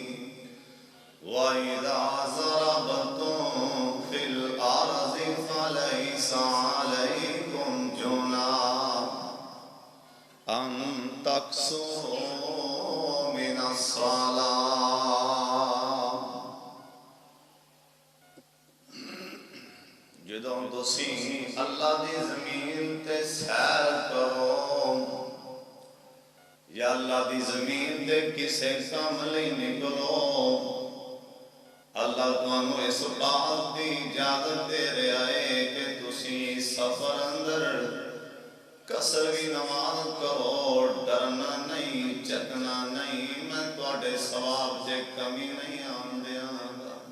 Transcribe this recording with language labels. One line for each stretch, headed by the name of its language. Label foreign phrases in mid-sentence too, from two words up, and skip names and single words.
Arabic: وإذا ضربتم في الأرض فليس عليكم جناح أن تقصروا من الصلاة.
Punjabi: جدوں تسی اللہ دی زمین تے سیر کرو یا اللہ دی زمین دے کسے کام لئی نکلو، اللہ تمہیں اس بات دی اجازت دے رہا ہے کہ تسی سفر اندر کسر بھی نماز کرو، ڈرنا نہیں، چکنا نہیں، میں تواڈے ثواب سے کمی نہیں آن دیاں گا.